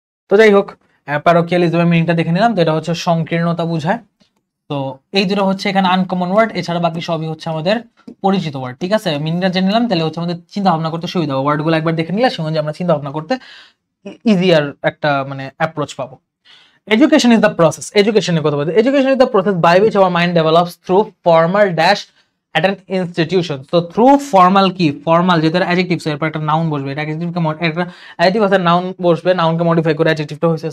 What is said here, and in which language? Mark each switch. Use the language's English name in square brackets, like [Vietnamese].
[Bangla] তো যাই হোক, প্যারোকিয়ালিজমের মিনিংটা দেখে নিলাম, তো এটা হচ্ছে সংকীর্ণতা বুঝায়। তো এই দুটো হচ্ছে এখানে আনকমন ওয়ার্ড, এছাড়া বাকি সবই হচ্ছে আমাদের পরিচিত ওয়ার্ড। ঠিক আছে, মিনিংটা জেনে নিলাম, তাহলে হচ্ছে আমাদের চিন্তা ভাবনা করতে সুবিধা হবে। ওয়ার্ডগুলো একবার দেখে নিলে সঙ্গে আমরা চিন্তা ভাবনা করতে ইজিয়ার একটা মানে অ্যাপ্রোচ পাবো। [English] Education is the process. Education এর কথা বলতে, education is the process by which our mind develops through formal dash at an institution. So through formal কি, formal যেটা adjective, so [Bangla] এরপর একটা noun বসবে, [English] এটা adjective কে একটা adjective আছে, noun বসবে, noun কে modify করে adjective টা হইছে।